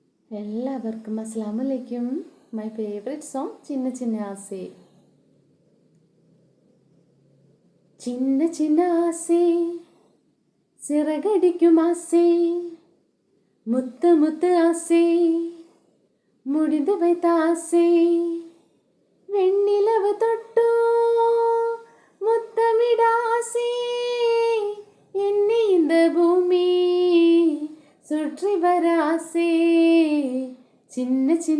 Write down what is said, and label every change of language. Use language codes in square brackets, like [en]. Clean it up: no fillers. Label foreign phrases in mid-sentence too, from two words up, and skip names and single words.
[ml] എല്ലാവർക്കും അസ്സലാമലൈക്കും. [en] my favourite song [ml] ചിന്ന ചിന്ന ആസേ. [ta] ചിന്ന ചിന്ന ആസേ சிறகடிக்கும் ஆசை, முத்து முத்து ஆசை, முடிந்து வைத்த ஆசை, வெண்ணிலவு தொட்டோ முத்தமிட ஆசை, என்னை இந்த பூமி சுற்றி வர ஆசை, சின்ன சின்ன